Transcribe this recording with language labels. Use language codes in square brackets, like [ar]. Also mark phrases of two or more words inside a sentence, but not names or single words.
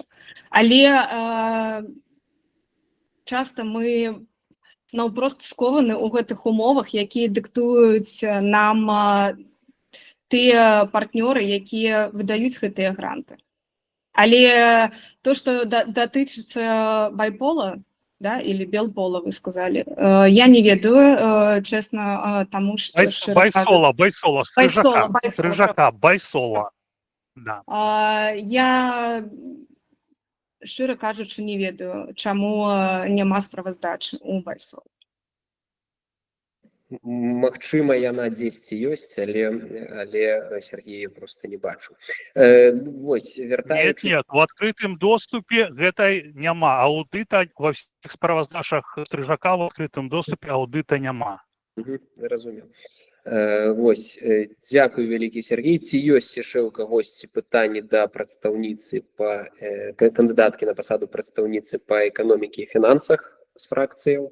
[be] Але часта мы наўпрост скованы ў гэтых умовах, якія дыктуюць нам тыя партнёры, якія выдаюць гэтыя гранты. Але то, што датычыцца байпола, да, [ru] или белпола, вы сказали, [be] я не ведаю, [ru] честно, тому что... Байсола, Стрижака, Байсола. Да. [be] Я, шчыра кажучы, не ведаю, чаму няма справаздачы у Байсола. Магчыма, яна дзесьці ёсць, але Сергея просто не бачу. Вось, вяртаючы... Нет, в адкрытым доступе гэтай няма. Аудыта ва ўсіх справаздачах Стрижака в адкрытым доступе аудыта няма. Разумею. Вось, дзякую, вялікі Сергей. Ці ёсць яшчэ ў кагосьці пытанні да прадстаўніцы кандыдаткі на пасаду прадстаўніцы па эканомікі і фінансах з фракцыяў?